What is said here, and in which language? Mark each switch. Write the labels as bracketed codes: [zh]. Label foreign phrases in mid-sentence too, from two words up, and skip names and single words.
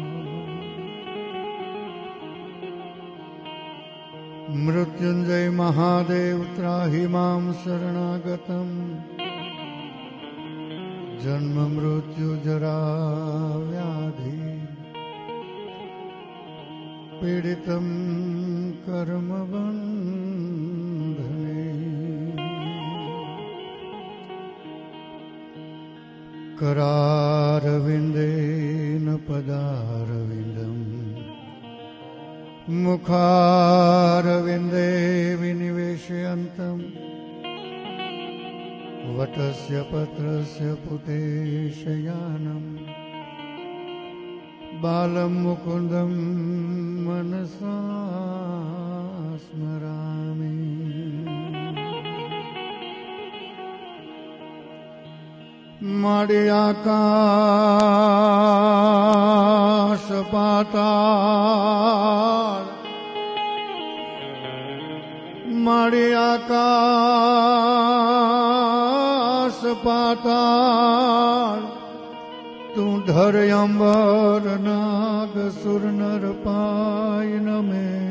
[sa] મૃત્યુંજય મહાદેવ ત્રાહિ મામ શરણાગતમ જન્મ મૃત્યુ જરા વ્યાધિ પીડિતમ કર્મ બંધને करारविन्देन पदारविन्दम् मुखारविन्दे विनिवेशयन्तम् वटस्य पत्रस्य पुटेशयानम् बालं मुकुन्दं मनसा [gu] स्मरामि મારી આકાશ પાતાળ મારી આકાશ પાતાળ તું ધર અંબર નાગ સુર નર પાય નમે